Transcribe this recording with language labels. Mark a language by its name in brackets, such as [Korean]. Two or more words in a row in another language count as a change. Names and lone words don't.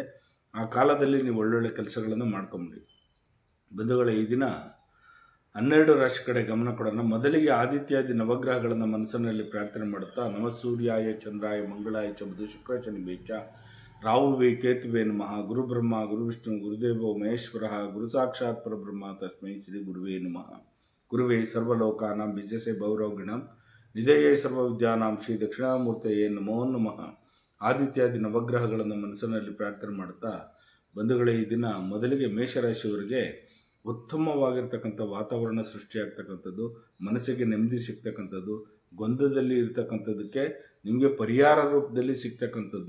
[Kannada] ಆ ಕಾಲದಲ್ಲಿ ನೀವು ಒಳ್ಳೊಳ್ಳೆ ಕೆಲಸಗಳನ್ನು ಮಾಡ್ಕೊಂಬಿಡಿ. ಬಂಧುಗಳೇ, ಈ ದಿನ 12 ರಾಶಿ ಕಡೆ ಗಮನ ಕೊಡೋಣ. ಮೊದಲಿಗೆ ಆದಿತ್ಯಾದಿ ನವಗ್ರಹಗಳನ್ನು ಮನಸ್ಸಿನಲ್ಲಿ ಪ್ರಾರ್ಥನೆ ಮಾಡುತ್ತಾ, [Sanskrit] ನಮ ಸೂರ್ಯಾಯ ಚಂದ್ರಾಯ ಮಂಗಳಾಯ ಚ ಬುಧ ಶುಕ್ರ ಶನಿ ಬೇಚ ರಾಹುವೇ ಕೇತುವೇ ನಮಃ. ಗುರು ಬ್ರಹ್ಮ ಗುರು ವಿಷ್ಣು ಗುರುದೇವೋ ಮಹೇಶ್ವರ ಗುರು ಸಾಕ್ಷಾತ್ ಪರಬ್ರಹ್ಮ ತಸ್ಮೈ ಶ್ರೀ ಗುರುವೇ ನಮಃ. ಗುರುವೇ ಸರ್ವಲೋಕಾನಾಂ ವಿಜಯಸೆ ಭೈರವಗಣಂ ನಿಧಯೇ ಸರ್ವವಿದ್ಯಾನಾಂ ಶ್ರೀ ದಕ್ಷಿಣಾಮೂರ್ತಿಯೇ ನಮೋ ನಮಃ. [Kannada] ಆದಿತ್ಯಾದಿ ನವಗ್ರಹಗಳನ್ನು ಮನಸ್ಸಿನಲ್ಲಿ ಪ್ರಾರ್ಥನೆ ಮಾಡುತ್ತಾ, ಬಂಧುಗಳೇ, ಈ ದಿನ ಮೊದಲಿಗೆ ಮೇಷರಾಶಿಯವರಿಗೆ ಉತ್ತಮವಾಗಿರ್ತಕ್ಕಂಥ ವಾತಾವರಣ ಸೃಷ್ಟಿಯಾಗ್ತಕ್ಕಂಥದ್ದು, ಮನಸ್ಸಿಗೆ ನೆಮ್ಮದಿ ಸಿಗ್ತಕ್ಕಂಥದ್ದು, ಗೊಂದಲದಲ್ಲಿ ಇರ್ತಕ್ಕಂಥದ್ದಕ್ಕೆ ನಿಮಗೆ ಪರಿಹಾರ ರೂಪದಲ್ಲಿ ಸಿಗ್ತಕ್ಕಂಥದ್ದು.